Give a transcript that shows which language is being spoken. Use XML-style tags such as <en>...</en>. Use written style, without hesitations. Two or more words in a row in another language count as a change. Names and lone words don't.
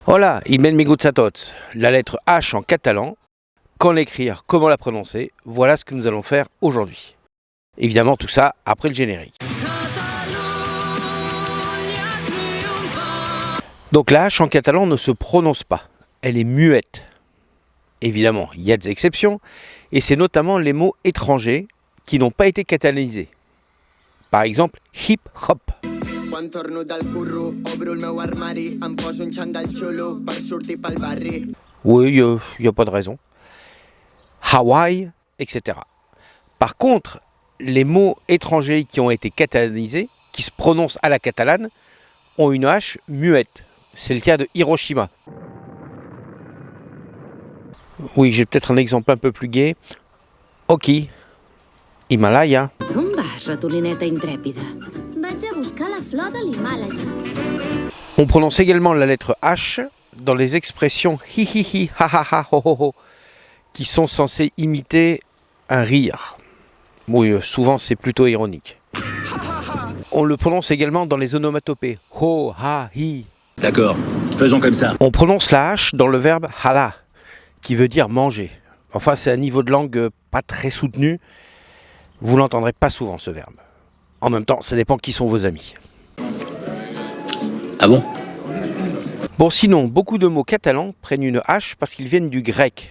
<ca>Hola y benvinguts a tots.</ca> <fr>La lettre H en catalan, quand l'écrire, comment la prononcer, voilà ce que nous allons faire aujourd'hui. Évidemment tout ça après le générique. Donc la H en catalan ne se prononce pas, elle est muette. Évidemment, il y a des exceptions, et c'est notamment les mots étrangers qui n'ont pas été catalysés. Par exemple, hip-hop.</fr> <ca>Quan torno del curro, obro el meu armari, em poso un xandall xulo per sortir pel barri.</ca> <fr>Oui, il n'y a pas de raison. Hawaï, etc. Par contre, les mots étrangers qui ont été catalysés, qui se prononcent à la catalane, ont une H muette. C'est le cas de Hiroshima. Oui, j'ai peut-être un exemple un peu plus gai. Oki, Himalaya.</fr> <ca>On vas, ratolineta intrèpida? Vaig a buscar la flor de l'Himàlaia.</ca> <fr>On prononce également la lettre H dans les expressions hi hi hi, ha ha ha, ho ho ho, qui sont censées imiter un rire. Oui, souvent c'est plutôt ironique. On le prononce également dans les onomatopées ho, ha, hi. D'accord, faisons comme ça. On prononce la H dans le verbe hala, qui veut dire manger. Enfin, c'est un niveau de langue pas très soutenu. Vous l'entendrez pas souvent, ce verbe. En même temps, ça dépend qui sont vos amis. Ah bon? Bon, sinon, beaucoup de mots catalans prennent une H parce qu'ils viennent du grec.</fr>